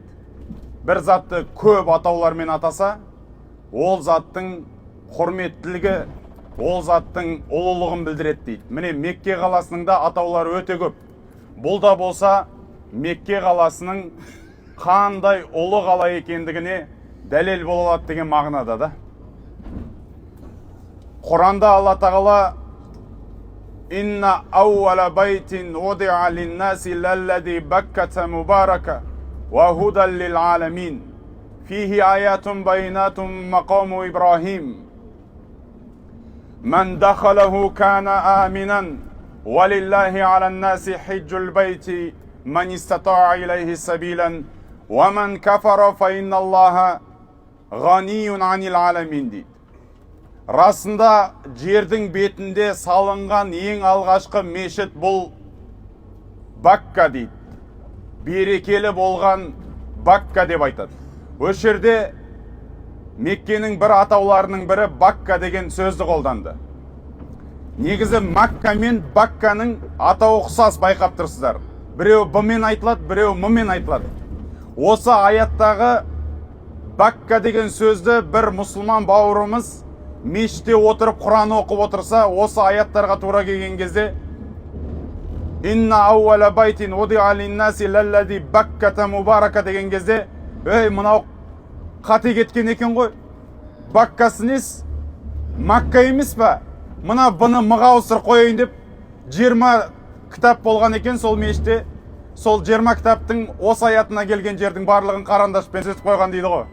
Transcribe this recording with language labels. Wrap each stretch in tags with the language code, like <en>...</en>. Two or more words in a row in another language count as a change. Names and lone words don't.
<kk>Бір затты көп атаулармен атаса, ол заттың құрметтілігі, ол заттың ұлылығын білдіреді дейді. Міне Мекке қаласының да атаулары өте көп. Бұл да болса Мекке қаласының қандай ұлы қала екендігіне дәлел болады деген мағынада да. Құранда Алла тағала</kk> <ar>«إن أول بيت وضع للناس للذي ببكة مباركا وهدى للعالمين فيه آيات بينات مقام إبراهيم من دخله كان آمنا ولله على الناس حج البيت من استطاع إليه سبيلا ومن كفر فإن الله غني عن العالمين дейді.</ar> <kk>Расында жердің бетінде салынған ең алғашқы мешіт бұл Бакка дейді. Берекелі болған Бакка деп айтады. Осы жерде Меккенің бір атауларының бірі Бакка деген сөзді қолданды. Негізі Макка мен Бакканың атауы ұқсас, байқап тұрсыздар. Біреу Б-мен айтылады, біреу М-мен айтылады. Осы аяттағы Бакка деген сөзді бір мұсылман бауырымыз мешітте отырып Құран оқып отырса, осы аяттарға тура келген кезде</kk> <ar>«إن أول بيت وضع للناس للذي ببكة مباركا»</ar> <kk>деген кезде, мынау қате кеткен екен ғой. Баккасы несі? Макка емес па? Мына бұны М-ға ауыстырып қойайын деп 20 кітап болған екен сол мешітте. Сол 20 кітаптың осы аятына келген жердің барлығын қарандашпен сөйтіп қойған дейді ғой.</kk>